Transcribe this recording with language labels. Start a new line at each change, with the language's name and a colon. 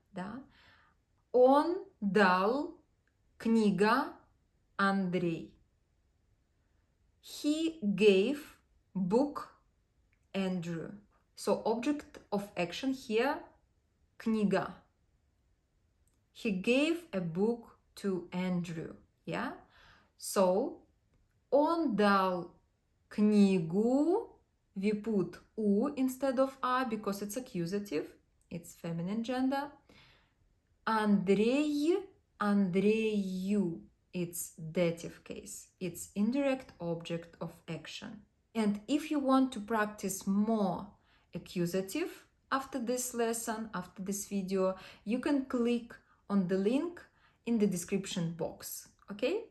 Russian: Да. Он дал книга Андрей.
English: He gave book Andrew. So object of action here,
Russian: книга.
English: He gave a book to Andrew. Yeah?
Russian: So, он дал книгу.
English: We put u instead of a because it's accusative. It's feminine gender. Андрей, Андрею. It's dative case. It's indirect object of action. And if you want to practice more accusative after this lesson, after this video, you can click on the link in the description box. Okay?